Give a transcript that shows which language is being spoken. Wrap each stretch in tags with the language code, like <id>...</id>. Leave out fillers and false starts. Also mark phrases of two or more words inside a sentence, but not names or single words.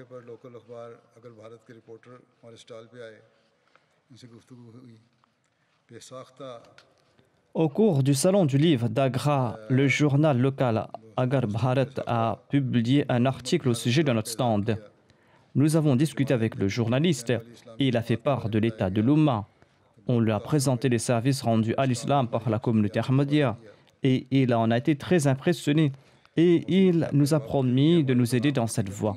<ur>پر لوکل اخبار اگر بھارت کے رپورٹر ہمارے سٹال پہ آئے ان سے گفتگو ہوئی بے ساختہ</ur> <fr>Au cours du Salon du livre d'Agra, le journal local Agar Bharat a publié un article au sujet de notre stand. Nous avons discuté avec le journaliste et il a fait part de l'état de l'Oumma. On lui a présenté les services rendus à l'islam par la communauté Ahmadiyya et il en a été très impressionné et il nous a promis de nous aider dans cette voie.</fr>